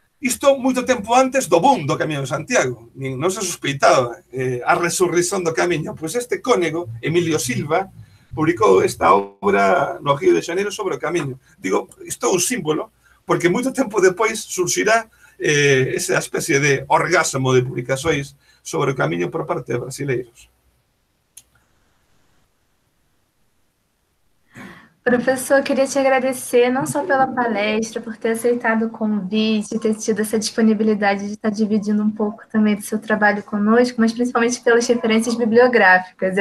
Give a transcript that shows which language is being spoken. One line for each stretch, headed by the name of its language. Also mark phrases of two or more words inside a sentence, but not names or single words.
Galician: Isto moito tempo antes do boom do Camiño de Santiago. Non se suspeitaba a resurrición do Camiño. Pois este cónego, Emilio Silva, publicou esta obra no Río de Janeiro sobre o Camiño. Digo, isto é un símbolo, porque moito tempo depois surxirá esa especie de orgasmo de publicações sobre o Camiño por parte de brasileiros.
Portuguese: Professor, eu queria te agradecer não só pela palestra, por ter aceitado o convite, ter tido essa disponibilidade de estar dividindo um pouco também do seu trabalho conosco, mas principalmente pelas referências bibliográficas.